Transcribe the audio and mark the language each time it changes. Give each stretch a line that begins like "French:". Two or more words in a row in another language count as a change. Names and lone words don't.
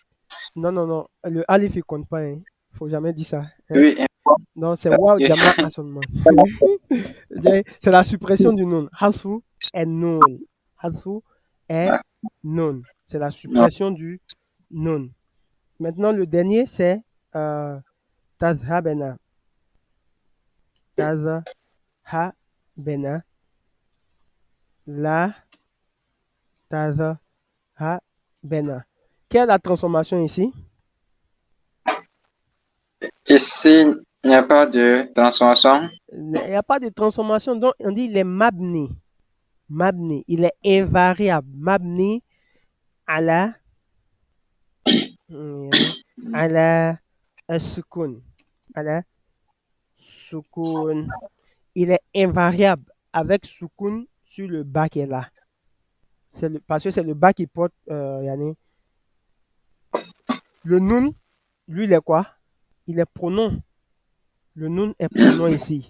French: Non, non, non. Le alif, il compte pas. Hein. Faut jamais dire ça. Hein. Oui, Non, c'est waouh, ok. jama asonman. C'est la suppression du nun. Hasu et nun. Hasu et nun. C'est la Non. suppression du nun. Maintenant, le dernier, c'est tazhabena. Tazhabena. La tazhabena. Quelle est la transformation ici? Ici, il n'y a pas de transformation. Il n'y a pas de transformation, donc on dit il est mabni. Mabni, il est invariable. Mabni à la
Arabic: على السكون على سكون.
French: Il est invariable avec sukun sur le bas qui est là. Parce que c'est le bas qui porte yani. Le nun, lui, il est quoi? Il est pronom. Le nun est pronom ici.